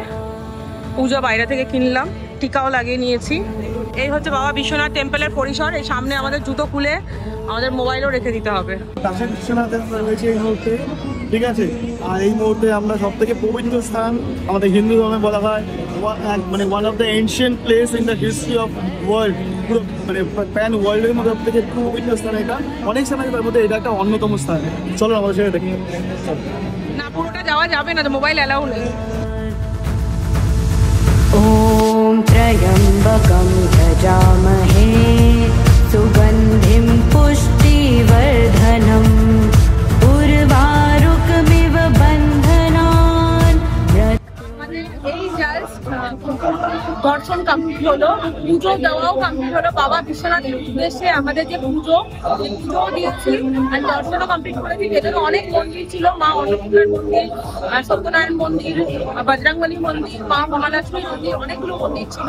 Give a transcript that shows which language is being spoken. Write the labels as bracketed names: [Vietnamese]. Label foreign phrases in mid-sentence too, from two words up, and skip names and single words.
[Bangla] পূজা বাইরে থেকে কিনলাম, টিকাও লাগিয়ে নিয়েছি। এই হচ্ছে বাবা বিশ্বনাথ টেম্পলের পরিসর। এই সামনে আমাদের জুতো খুলে আমাদের মোবাইলও রেখে দিতে হবে। বিশ্বনাথের রয়েছে এই মুহূর্তে, ঠিক আছে। আর এই মুহূর্তে আমরা সব থেকে পবিত্র স্থান, আমাদের হিন্দু ধর্মে বলা হয় মানে [English] one of the ancient place in the history of world, [Bangla] পুরো মানে [English] pan world's [Bangla] মধ্যে সব থেকে পবিত্র স্থান এটা। অনেক স্থান আছে, তার মধ্যে এটা একটা অন্যতম স্থান। চলো আমাদের সেটা দেখি। না, পুরোটা যাওয়া যাবে না, [English] mobile allow [Bangla] নেই। [Sanskrit] ॐ त्र्यम्बकं यजामहे सुगन्धिं पुष्टिवर्धनम् उर्वारुकमिव बन्धनान्। [Bangla] এই জাস্ট দর্শন কমপ্লিট হলো, পুজো দেওয়াও কমপ্লিট হলো। বাবা বিশ্বনাথের উদ্দেশ্যে আমাদের যে পুজো দিয়েছি আর দর্শনও কমপ্লিট করেছি। ভেতরে অনেক মন্দির ছিল, মা অন্নপূর্ণার মন্দির, সত্যনারায়ণ মন্দির, বজরংবলী মন্দির, মা মহালক্ষ্মী মন্দির, অনেকগুলো মন্দির ছিল।